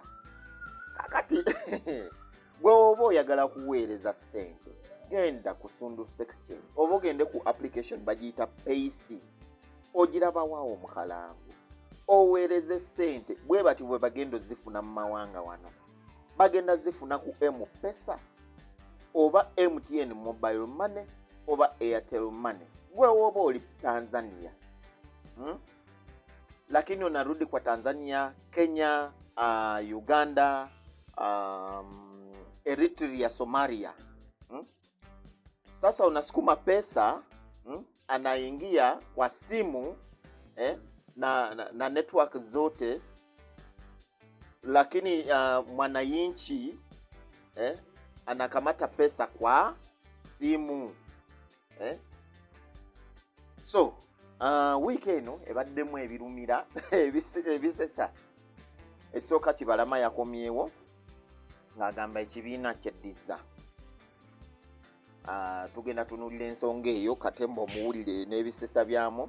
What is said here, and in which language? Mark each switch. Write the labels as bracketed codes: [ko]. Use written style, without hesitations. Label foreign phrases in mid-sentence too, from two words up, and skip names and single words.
[lg] Kaakati gwe oba oyagala kuweereza ssente genda ku Sunduse Exchange oba ogende ku application bagiyita Payc. Ogirabawo omukalango oweereze ssente bwe bati bwe bagenda ozifuna mu mawanga wano. Bagenda zifuna ku M-Pesa oba MTN [en] mobile money [lg] oba Airtel money. Gwe oba oli [sw] Tanzania lakini unarudi kwa Tanzania, Kenya, Uganda, Eritrea, Somalia. Sasa unasukuma pesa anaingia kwa simu na network zote, lakini mwananchi anakamata pesa kwa simu. [en] So weekend [lg] ebaddemu ebirumira ebisesa. Ekisooka Kibalama yakomyewo ng'agamba ekibiina kyeddiza. Tugenda tunulira ensonga eyo katemba omuwulire n'ebisesa byamu.